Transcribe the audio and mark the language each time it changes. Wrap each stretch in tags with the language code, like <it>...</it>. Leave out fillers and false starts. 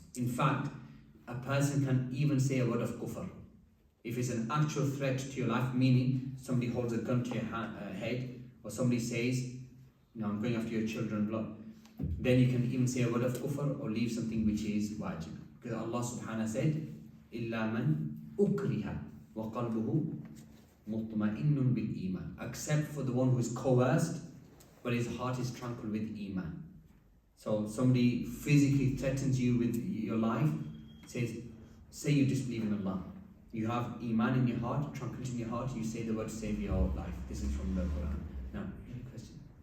<en>In fact, a person can even say a word of kufr. If it's an actual threat to your life, meaning somebody holds a gun to your head, or somebody says, no, I'm going after your children's blood, then you can even say a word of kufr or leave something which is wajib. Because Allah subhanahu said,</en> <ar>إِلَّا مَنْ أُكْرِهَ وَقَلْبُهُ مُطْمَئِنٌ بِالْإِيمَانِ.</ar> <en>Except for the one who is coerced, but his heart is tranquil with iman. So somebody physically threatens you with your life, says, say you disbelieve in Allah. You have iman in your heart, tranquility in your heart, you say the word to save your life. This is from the Quran. Now, any question?</en>